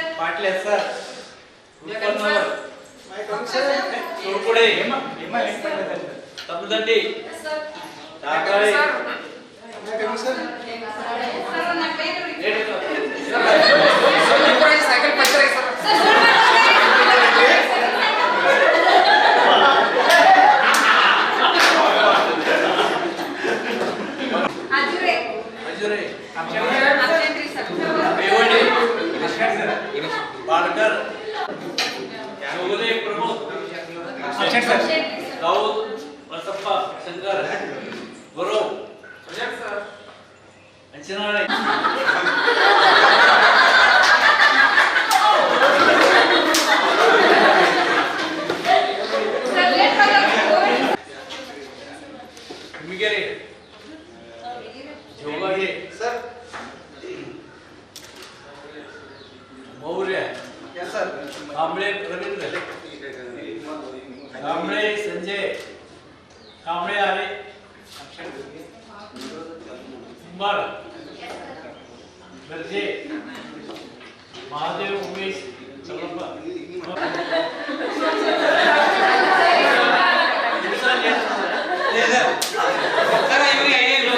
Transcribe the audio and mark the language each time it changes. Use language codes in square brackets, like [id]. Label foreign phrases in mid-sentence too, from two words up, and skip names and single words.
[en] Patil sir. Rupanawar. Surkude. Tamudandi. Yes, sir. Takare. Sir, [kn] ನನ್ನ ಪೇರು ಸೈಕಲ್ ಪಂಚರ್ ಆಯ್ತು ಸರ್. ಅಜುರೆ Ajure. ಅಬ್ಸೆಂಟ್ ರೀ ಸರ್. Bewadi. Barkar. Chogule Pramod. [en] absent sir. Daud. Vasappa. Shankar. Guru. Anjanale. [kn] ಸರ್ ಲೇಟ್ ಆಗಿ [en] Migere. Jogage. Sir. Maurya. Yes, sir. Kamble Ravindra. Kamble Sanjay. Kamble Are. Kumar. Berje. Mahadev Umesh. Chalappa. [kn] ಸರ್ ಇವ್ರಿಗೆ